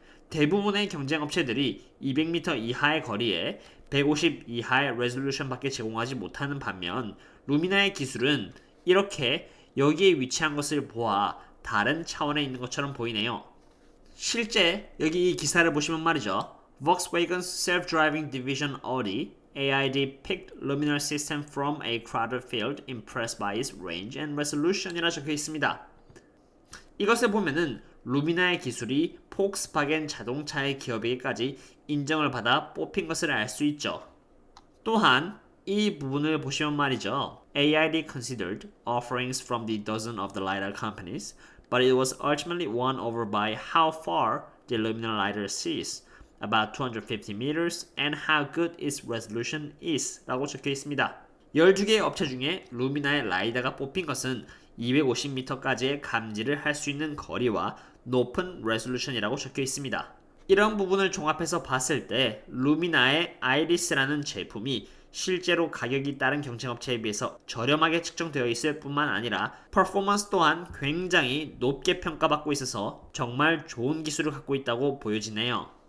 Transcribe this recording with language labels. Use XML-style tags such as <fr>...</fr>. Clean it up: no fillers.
<ko>대부분의 경쟁업체들이 200m 이하의 거리에 150 이하의 레졸루션 밖에 제공하지 못하는 반면 루미나의 기술은 이렇게 여기에 위치한 것을 보아 다른 차원에 있는 것처럼 보이네요. 실제 여기 이 기사를 보시면 말이죠.</ko> <en>Volkswagen's self-driving division Audi AID picked luminal system from a crowded field impressed by its range and resolution</en> <ko>이라 적혀 있습니다. 이것을 보면은 루미나의 기술이 폭스바겐 자동차의 기업에게까지 인정을 받아 뽑힌 것을 알 수 있죠. 또한 이 부분을 보시면 말이죠.</ko> <en>AID considered offerings from the dozen of the lidar companies, but it was ultimately won over by how far the luminal lidar sees, about 250 meters, and how good its resolution is</en> <ko>라고 적혀 있습니다. 12개의 업체 중에 루미나의 라이다가 뽑힌 것은 250m까지의 감지를 할 수 있는 거리와 높은 레졸루션이라고 적혀 있습니다. 이런 부분을 종합해서 봤을 때 루미나의 아이리스라는 제품이 실제로 가격이 다른 경쟁업체에 비해서 저렴하게 측정되어 있을 뿐만 아니라 퍼포먼스 또한 굉장히 높게 평가받고 있어서 정말 좋은 기술을 갖고 있다고 보여지네요.</ko>